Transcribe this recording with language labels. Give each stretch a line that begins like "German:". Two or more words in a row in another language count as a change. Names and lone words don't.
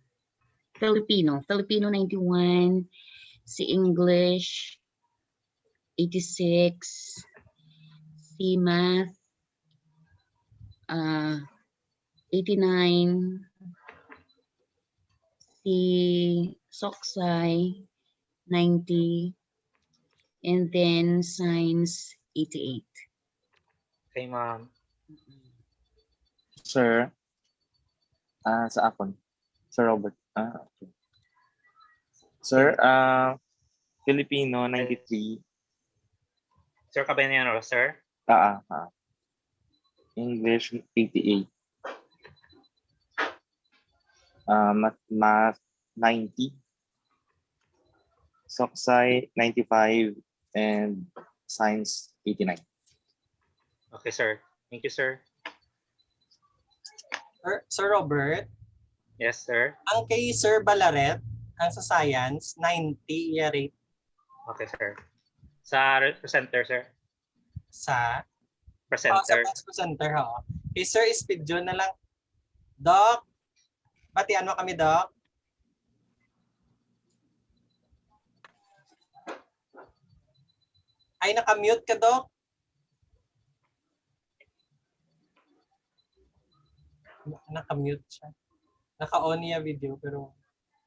Filipino: Filipino 91. Si English, 86. Si Math, 89. Si Soksai, 90.
English: And then Science, 88. Okay, ma'am.
Hiligaynon: Sir, sa akon.
Filipino: Sir Robert. Okay. Sir, Filipino, 93. Sir Cabanero, sir?
English: English, 88. Math, 90. Soksai, 95. And Science, 89. Okay, sir. Thank you, sir.
Filipino: Sir Robert?
English: Yes, sir.
Filipino: Ang kay Sir Balaret, ang sa science, 90 rate.
English: Okay, sir.
Filipino: Sa presenter, sir? Sa presenter. Sa presenter, ho. Kay Sir Ispidyon na lang. Doc, batian mo kami, Doc. Ay, naka-mute ka, Doc. Naka-mute siya. Naka-on niya video, pero